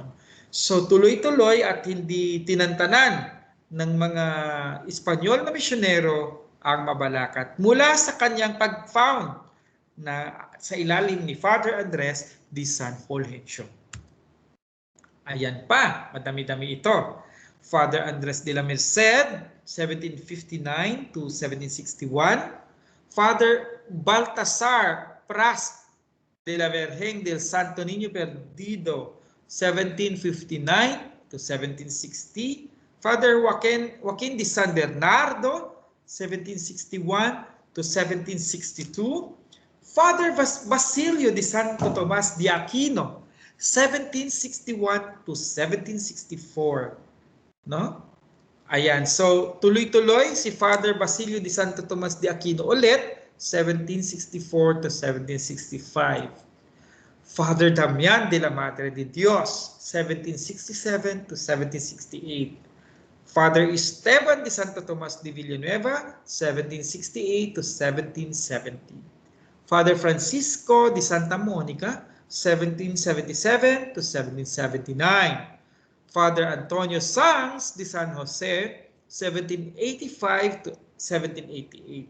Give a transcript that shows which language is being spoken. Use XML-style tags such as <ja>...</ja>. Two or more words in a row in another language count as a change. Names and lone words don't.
<tl>So tuloy-tuloy at hindi tinantanan ng mga Espanyol na misyonero ang Mabalacat. Mula sa kanyang pag-found na sa ilalim ni Father Andres de San Fulgencio. Ayan pa, madami-dami ito.</tl> <en>Father Andres de la Merced, 1759 to 1761. Father Baltasar Pras de la Virgen del Santo Niño Perdido, 1759 to 1760. Father Joaquin de San Bernardo, 1761 to 1762. Father Basilio de Santo Tomas de Aquino, 1761 to 1764.</en> <tl>No? Ayan, so tuloy-tuloy si Father Basilio de Santo Tomas de Aquino ulit, 1764 to 1765.</tl> <en>Father Damian de la Madre de Dios, 1767 to 1768. Father Esteban de Santo Tomas de Villanueva, 1768 to 1770. Father Francisco de Santa Monica, 1777 to 1779. Father Antonio Sanz de San Jose, 1785 to 1788.</en>